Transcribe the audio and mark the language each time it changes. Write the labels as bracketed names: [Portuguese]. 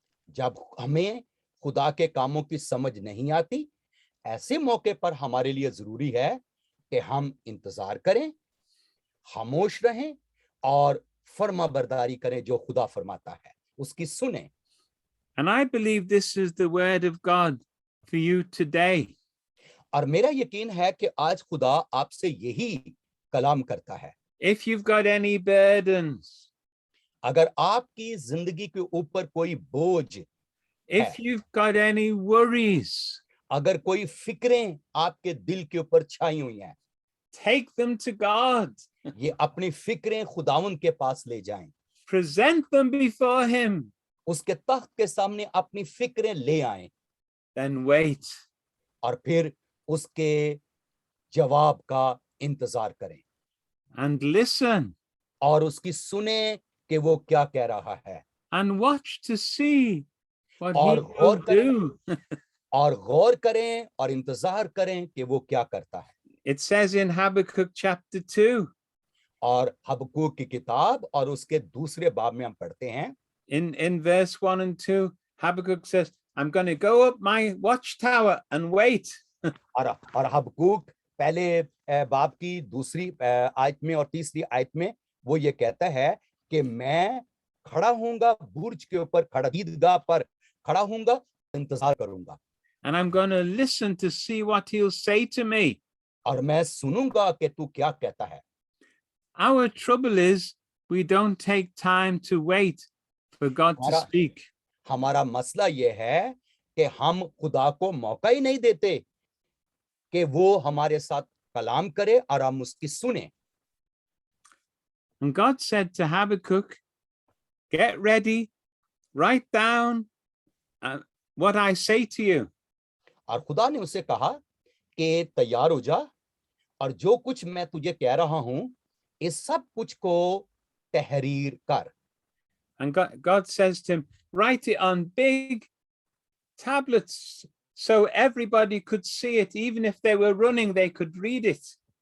[Hindi] जब हमें खुदा के कामों की समझ नहीं आती, ऐसे मौके पर हमारे लिए जरूरी है कि हम इंतजार करें, खामोश रहें और फर्माबरदारी करें। जो खुदा फरमाता है उसकी सुने। [English] And I believe this is the word of God for you today. [Hindi] और मेरा यकीन है कि आज खुदा आपसे यही कलाम करता है। [English] If you've got any burdens, [Hindi] अगर आपकी जिंदगी के ऊपर कोई बोझ, [English] if you've got any worries, [Hindi] अगर कोई फिक्रें आपके दिल के ऊपर छाई हुई हैं, [English] take them to God. [Hindi] ये अपनी फिक्रें खुदावन के पास ले जाएं। [English] Present them before Him. [Hindi] उसके तख्त के सामने अपनी फिक्रें ले आएं [English] Then wait. [Hindi] और फिर उसके जवाब का इंतजार करें [English] And listen [Hindi] और उसकी सुने कि वो क्या कह रहा है [English] and watch to see what He [Hindi] और [English] will [Hindi] गौर करें [English] do. [Hindi] और गौर करें और इंतजार करें कि वो क्या करता है। [English] It says in Habakkuk chapter 2, [Hindi] और हबक्कूक की किताब और उसके दूसरे बाब में हम पढ़ते हैं [English] in verse 1 and 2, Habakkuk says, I'm going to go up my watchtower and wait. [Hindi] और हबक्कूक पहले बाब की दूसरी आयत में और तीसरी आयत में वो ये कहता है कि मैं खड़ा होऊंगा बुर्ज के ऊपर, ईदगाह पर खड़ा होऊंगा, इंतजार करूंगा [English] And I'm going to listen to see what He'll say to me. [Hindi] और मैं सुनूंगा कि तू क्या कहता है। [English] Our trouble is we don't take time to wait for God to [Hindi] हमारा [English] speak. [Hindi] हमारा मसला ये है कि हम खुदा को मौका ही नहीं देते कि वो हमारे साथ कलाम करे और हम उसकी सुने। [English] And God said to Habakkuk, get ready, write down what I say to you. [Hindi] और खुदा ने उसे कहा कि तैयार हो जा और जो कुछ मैं तुझे कह रहा हूं इस सब कुछ को तहरीर कर। [English] And God says to him, write it on big tablets so everybody could see it. Even if they were running, they could read it.